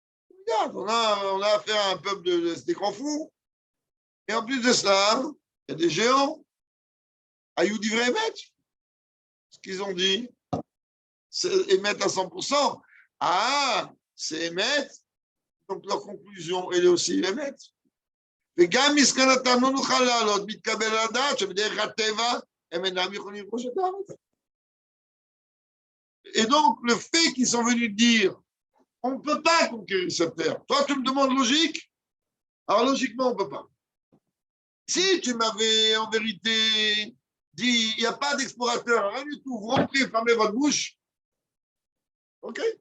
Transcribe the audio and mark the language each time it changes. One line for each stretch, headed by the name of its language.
French: Regarde, on a affaire à un peuple des grands fous. Et en plus de cela, il y a des géants. Ayoud Ivre Emet. Ce qu'ils ont dit, c'est Emet à 100%. Ah, c'est Emet. Donc leur conclusion, elle est aussi Emet.
Hebrew: וגם מסקנתם לא נוכל לעלות, מתקבל על הדעת שבדרך הטבע הם אינם יכולים לכבוש את הארץ.
French: Et donc, le fait qu'ils sont venus dire on ne peut pas conquérir cette terre. Toi, tu me demandes logique. Alors, logiquement, on ne peut pas. Si tu m'avais en vérité dit il n'y a pas d'explorateur, rien du tout, vous rentrez, fermez votre bouche. OK.